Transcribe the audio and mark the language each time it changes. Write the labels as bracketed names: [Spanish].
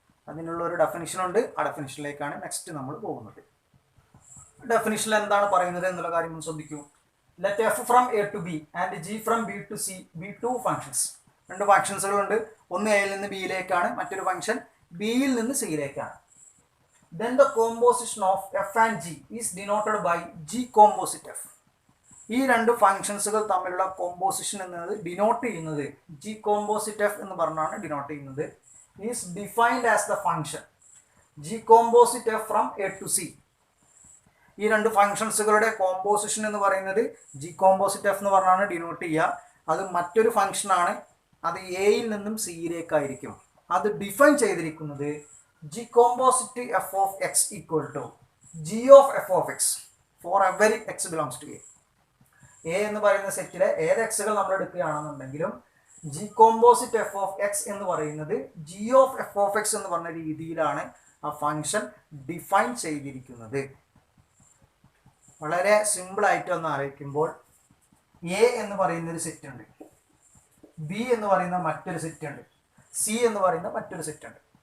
[Malayalam] അതിനുള്ള ഒരു ഡെഫിനിഷൻ ഉണ്ട്. ആ ഡെഫിനിഷനിലേക്കാണ് നെക്സ്റ്റ് നമ്മൾ പോകുന്നത്. ഡെഫിനിഷനിൽ എന്താണ് പറയുന്നത് എന്നുള്ള കാര്യം ഒന്ന് ശ്രദ്ധിക്കൂ. [English] Let F from A to B and G from B to C be two functions. [Malayalam] രണ്ട് ഫങ്ഷൻസുകളുണ്ട്. ഒന്ന് എയിൽ നിന്ന് ബിയിലേക്കാണ്, മറ്റൊരു ഫങ്ഷൻ ബിയിൽ നിന്ന് സിയിലേക്കാണ്. [English] Then the composition of f and g is denoted by g composite f. [Malayalam] ഈ രണ്ട് ഫങ്ഷൻസുകൾ തമ്മിലുള്ള കോമ്പോസിഷൻ എന്നത് ഡിനോട്ട് ചെയ്യുന്നത് ജി കോമ്പോസിറ്റ് എഫ് എന്ന് പറഞ്ഞാണ് ഡിനോട്ട് ചെയ്യുന്നത്. [English] Is defined as the function G composite F from A to C. [Malayalam] ഈ രണ്ട് ഫങ്ഷൻസുകളുടെ കോമ്പോസിഷൻ എന്ന് പറയുന്നത് ജി കോമ്പോസിറ്റ് എഫ് എന്ന് പറഞ്ഞാണ് ഡിനോട്ട് ചെയ്യുക. അത് മറ്റൊരു ഫങ്ഷനാണ്, അത് എയിൽ നിന്നും സിയിലേക്കായിരിക്കും. അത് ഡിഫൈൻ ചെയ്തിരിക്കുന്നത് [English] G composite f of x equal to g of f of x for every x belongs to a. [Malayalam] A എന്ന് പറയുന്ന സെറ്റിലെ ഏത് എക്സുകൾ നമ്മൾ എടുക്കുകയാണെന്നുണ്ടെങ്കിലും G composite F of X എന്ന് പറയുന്നത് G of F of X എന്ന് പറഞ്ഞ രീതിയിലാണ് ആ ഫങ്ഷൻ ഡിഫൈൻ ചെയ്തിരിക്കുന്നത്. വളരെ സിമ്പിളായിട്ട് ഒന്ന് ആലോചിക്കുമ്പോൾ എ എന്ന് പറയുന്ന ഒരു സെറ്റ് ഉണ്ട്, ബി എന്ന് പറയുന്ന മറ്റൊരു സെറ്റ് ഉണ്ട്, സി എന്ന് പറയുന്ന മറ്റൊരു സെറ്റ് ഉണ്ട്.